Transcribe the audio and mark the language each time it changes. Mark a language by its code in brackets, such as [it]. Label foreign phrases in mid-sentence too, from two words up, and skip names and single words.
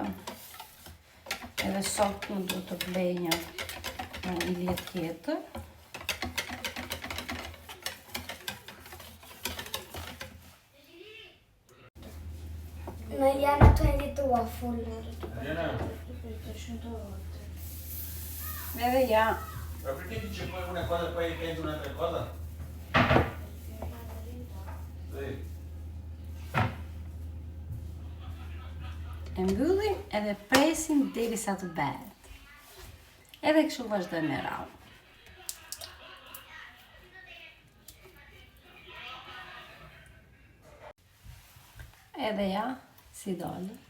[sq] Edhe sot më duhet të blej një vanilje tjetër. Në Eliana të editua full. Edhe ja. [it] Ma perché dice poi una cosa e poi pensa un'altra cosa? Sì. [sq] E mbyllim edhe presim derisa të bëhet. Edhe kështu vazhdojmë me radhë. Edhe ja, si dole.